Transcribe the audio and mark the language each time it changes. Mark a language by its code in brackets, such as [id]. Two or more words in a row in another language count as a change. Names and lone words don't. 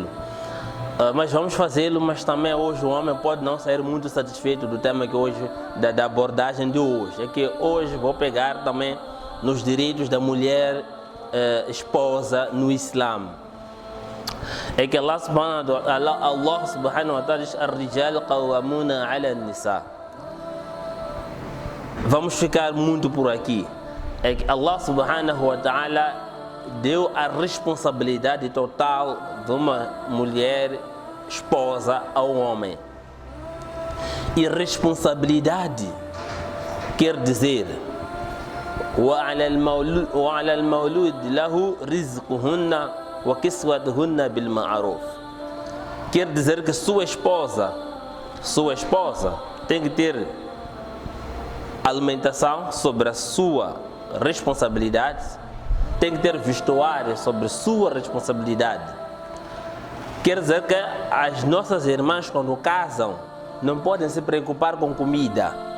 [pt] Mas vamos fazê-lo, mas também hoje o homem pode não sair muito satisfeito do tema que hoje, da abordagem de hoje. É que hoje vou pegar também nos direitos da mulher esposa no Islã. É que Allah [ar] سبحانه وتعالى [pt] diz: [ar] "الرجال قوامون على النساء". [pt] Vamos ficar muito por aqui. É que Allah [ar] سبحانه وتعالى [pt] deu a responsabilidade total de uma mulher esposa ao homem. E responsabilidade quer dizer [ar] وَعَلَى الْمَوْلُودِ لَهُ رِزْقُهُنَّ وَكِسْوَتُهُنَّ بِالْمَعْرُوفِ. [pt] Quer dizer que sua esposa tem que ter alimentação sobre a sua responsabilidade, tem que ter vestuário sobre sua responsabilidade. Quer dizer que as nossas irmãs, quando casam, não podem se preocupar com comida.